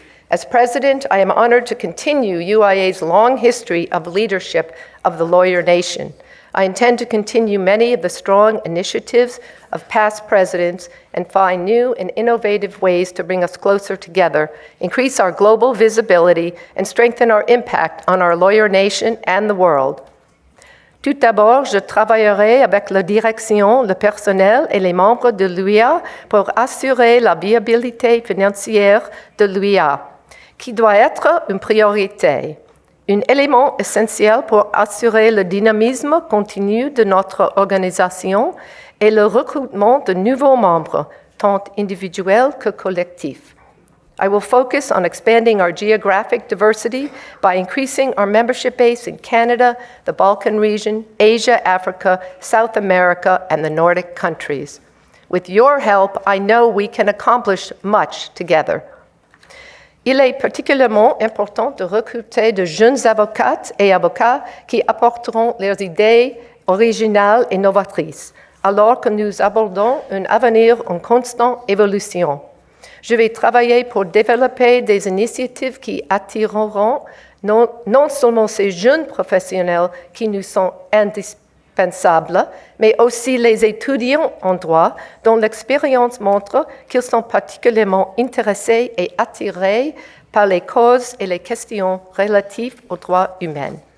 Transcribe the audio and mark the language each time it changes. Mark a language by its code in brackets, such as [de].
[en] As president, I am honored to continue UIA's long history of leadership of the lawyer nation. I intend to continue many of the strong initiatives of past presidents and find new and innovative ways to bring us closer together, increase our global visibility, and strengthen our impact on our lawyer nation and the world. [fr] Tout d'abord, je travaillerai avec la direction, le personnel et les membres de l'UIA pour assurer la viabilité financière de l'UIA, qui doit être une priorité. Un élément essentiel pour assurer le dynamisme continu de notre organisation est le recrutement de nouveaux membres, tant individuels que collectifs. [en] I will focus on expanding our geographic diversity by increasing our membership base in Canada, the Balkan region, Asia, Africa, South America, and the Nordic countries. With your help, I know we can accomplish much together. [fr] Il est particulièrement important de recruter de jeunes avocates et avocats qui apporteront leurs idées originales et novatrices, alors que nous abordons un avenir en constante évolution. Je vais travailler pour développer des initiatives qui attireront non seulement ces jeunes professionnels qui nous sont indispensables, mais aussi les étudiants en droit dont l'expérience montre qu'ils sont particulièrement intéressés et attirés par les causes et les questions relatives aux droits humains.